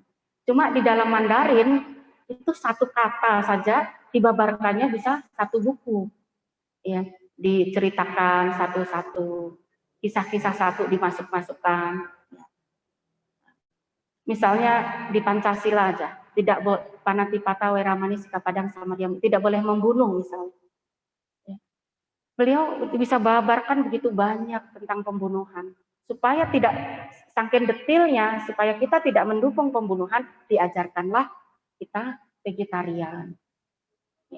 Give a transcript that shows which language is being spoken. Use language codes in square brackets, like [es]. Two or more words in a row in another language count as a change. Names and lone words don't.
[id] Cuma di dalam Mandarin itu satu kata saja dibabarkannya bisa satu buku, ya, diceritakan satu-satu, kisah-kisah satu dimasukkan. Misalnya di Pancasila aja, tidak [pi] panatipata weramani sikapadang [id] sama dia, tidak boleh membunuh misalnya. Ya. Beliau bisa babarkan begitu banyak tentang pembunuhan, supaya tidak saking detilnya, supaya kita tidak mendukung pembunuhan, diajarkanlah kita vegetarian. Ya.